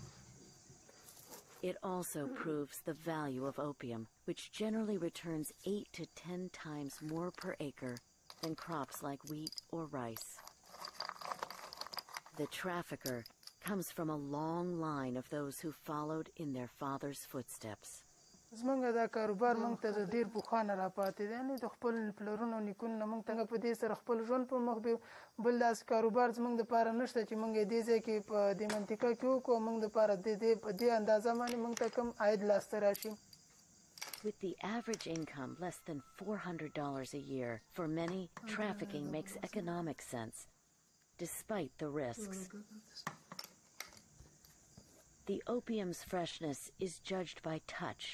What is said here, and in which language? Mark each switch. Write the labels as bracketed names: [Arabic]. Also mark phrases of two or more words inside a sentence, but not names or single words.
[English] It also proves the value of opium, which generally returns 8 to 10 times more per acre than crops like wheat or rice. The trafficker comes from a long line of those who followed in their father's footsteps. [Pashto] زمونږ دا کاروبار مونږ ته د ډېر پخوانه راپاتې دی یعنې د خپل پلرونو نیکونو مونږ ته په دې سره خپل ژوند په مخ بیو بل داسې کاروبار زمونږ دپاره نشته چې مونږ یې دې ځای کې په دې منطقه کې وکړو مونږ دپاره په دې اندازه باندې مونږ ته کم عاید لاسته راشي. [English] With the average income less than $400 a year, for many, trafficking makes economic sense, despite the risks. The opium's freshness is judged by touch.